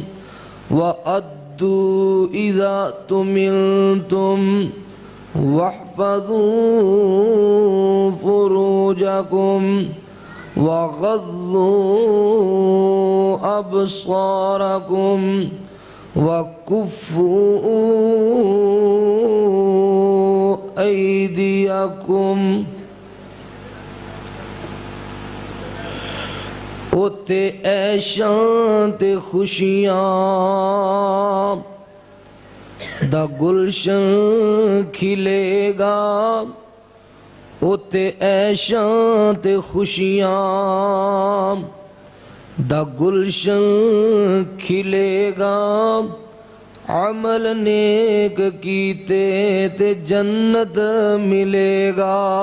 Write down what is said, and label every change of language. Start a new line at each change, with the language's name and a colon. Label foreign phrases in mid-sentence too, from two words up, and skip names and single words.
Arabic: وأدوا إذا اؤتمنتم واحفظوا فروجكم وغضوا أبصاركم وكفوا أيديكم
Punjabi: اتے عیشاں تے خوشیاں دا گلشن کھلے گا اتے عیشاں تے خوشیاں دا گلشن کھلے گا عمل نیک کیتے تے جنت ملے گا